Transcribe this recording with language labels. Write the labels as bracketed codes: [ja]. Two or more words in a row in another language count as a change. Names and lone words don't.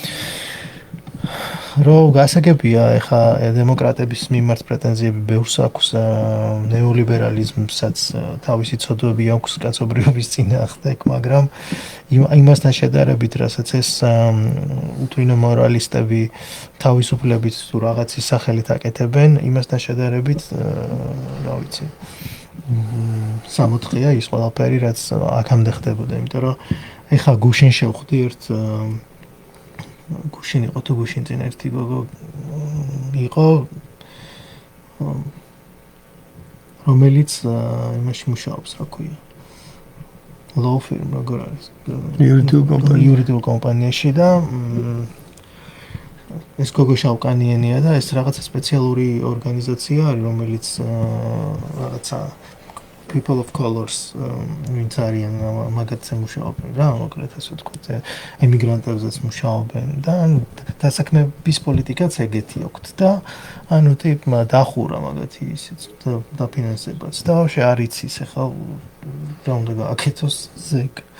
[ka] რომ გასაგებია ეხა დემოკრატების მიმართ პრეტენზიები ბევრს აქვს ნეოლიბერალიზმსაც თავისი ცოდვები აქვს კაცობრიობის წინააღმდეგ მაგრამ იმასთან შედარებით რასაც ეს უთვინო მორალისტები თავისუფლებით თუ რაღაცის სახელით აკეთებენ იმასთან შედარებით რა ვიცი სამოთხეა ის ყველაფერი რაც აქამდე ხდებოდა იმიტომ რომ ეხა გუშინ შევხვდი ერთ გუშინ იყო თუ გუშინ წინ ერთი გოგო იყო რომელიც იმაში მუშაობს რა ქვია [en] law firm [ka] როგორ არის იურიდიულ კომპანიაში და ეს გოგო შავკანიანია და ეს რაღაცა სპეციალური ორგანიზაცია არის რომელიც რაღაცა [en] people of colors [ka] ვინც არიან მაგათზე მუშაობენ რა მოკლედ ასე ვთქვათ ემიგრანტებზეც მუშაობენ და დასაქმების პოლიტიკაც ეგეთი აქვს და ანუ ტიპმა დახურა მაგათი ისიც დაფინანსებაც და ვაფშე არ იცის ახლა რა უნდა გააკეთოს ზეგ